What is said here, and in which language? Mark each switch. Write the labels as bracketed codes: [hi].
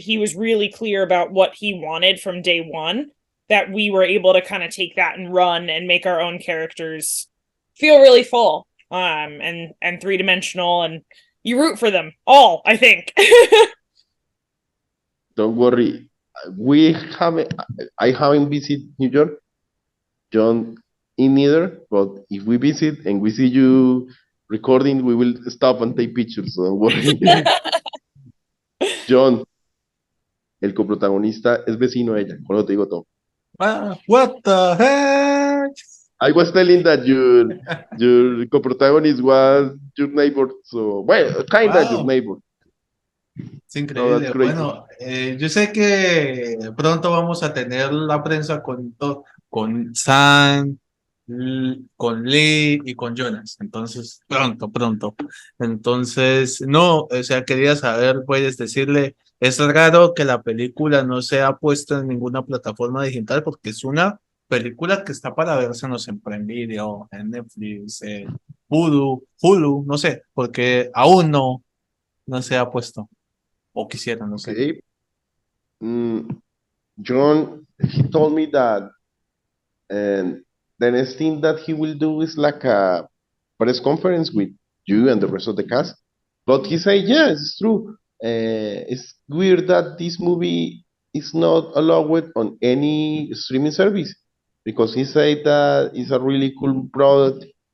[en] He was really clear about what he wanted from day one, that we were able to kind of take that and run and make our own characters feel really full, and three-dimensional, and you root for them all, I think. Don't worry. I haven't visited New York, John in neither, but if we visit and we see you recording, we will stop and take pictures, so don't worry. [es] John, el coprotagonista es vecino de ella, con lo te digo todo. [en] What the heck? I was telling that your co-protagonist was your neighbor, so, well, kinda your Wow. neighbor. [es] Es increíble. [en] that's great. [es] Bueno, yo sé que pronto vamos a tener la prensa con Sam, con Lee y con Jonas. Entonces, pronto. Entonces, no, o sea, quería saber, puedes decirle, es raro que la película no sea puesta en ninguna plataforma digital porque es una película que está para verse, no sé, en Prime Video, en Netflix, en Hulu, no sé, porque aún no se ha puesto. O quisiera, no sé. [en] Okay. John, he told me that the next thing that he will do is like a press conference with you and the rest of the cast. But he said, yeah, it's true. It's weird that this movie is not allowed on any streaming service because he said that it's a really cool product.